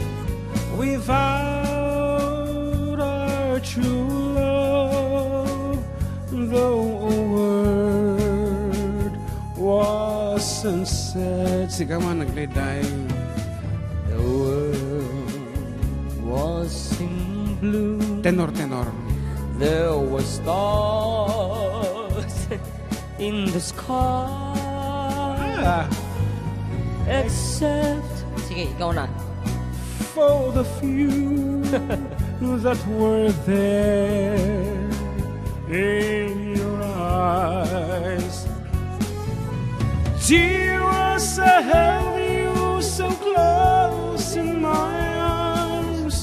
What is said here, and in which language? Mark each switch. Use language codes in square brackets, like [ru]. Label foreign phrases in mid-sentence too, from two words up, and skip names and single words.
[en] without our true love, though a word wasn't said. [tl] Sige man, nagliday. [en] The world Was in blue. Tenor. There were stars in the sky. Except... [tl] Sige, ikaw na. [en] For the few that were there in your eyes. Tears I held you so close in my arms.